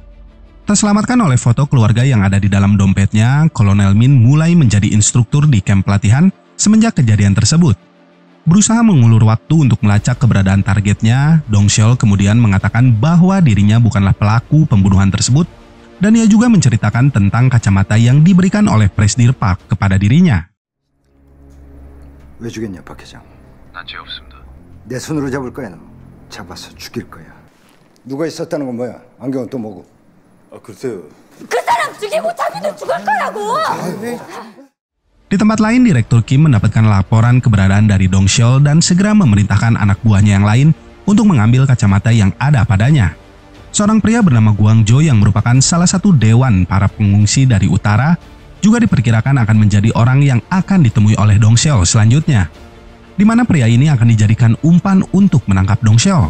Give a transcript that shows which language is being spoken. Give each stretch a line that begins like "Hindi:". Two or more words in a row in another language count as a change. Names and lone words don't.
Indonesian: Terselamatkan oleh foto keluarga yang ada di dalam dompetnya, Kolonel Min mulai menjadi instruktur di kamp pelatihan semenjak kejadian tersebut. Berusaha mengulur waktu untuk melacak keberadaan targetnya, Dong-seol kemudian mengatakan bahwa dirinya bukanlah pelaku pembunuhan tersebut dan ia juga menceritakan tentang kacamata yang diberikan oleh Presidir Park kepada dirinya.
Korean: 왜 죽였냐 박 회장? 난 죄 없습니다. 내 손으로 잡을 거야 너. 잡아서 죽일 거야. 누가 있었다는 건 뭐야? 안경은 또 뭐고? 글쎄요. 그 사람 죽이고 자기도 죽을 거라고!
Indonesian: Di tempat lain, Direktur Kim mendapatkan laporan keberadaan dari Dong-seol dan segera memerintahkan anak buahnya yang lain untuk mengambil kacamata yang ada padanya. Seorang pria bernama Gwang Jo yang merupakan salah satu dewan para pengungsi dari utara juga diperkirakan akan menjadi orang yang akan ditemui oleh Dong-seol selanjutnya, di mana pria ini akan dijadikan umpan untuk menangkap Dong-seol.